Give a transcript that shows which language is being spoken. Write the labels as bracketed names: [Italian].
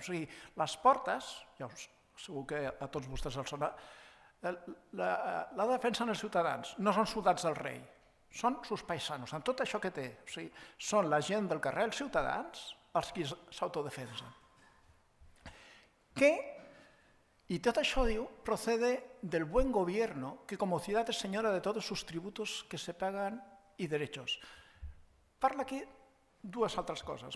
[Catalan] O sigui, les portes, ja segur que a tots vostès els sona, la defensen els ciutadans, no són soldats del rei, són [Spanish] sus paisanos, [Catalan] amb tot això que té. O sigui, són la gent del carrer, els ciutadans, els qui s'autodefensen. [Spanish] Y todo [Catalan] això, diu, [Spanish] procede del buen gobierno, que como ciudad es señora de todos sus tributos que se pagan y derechos. [Catalan] Parla aquí dues altres coses.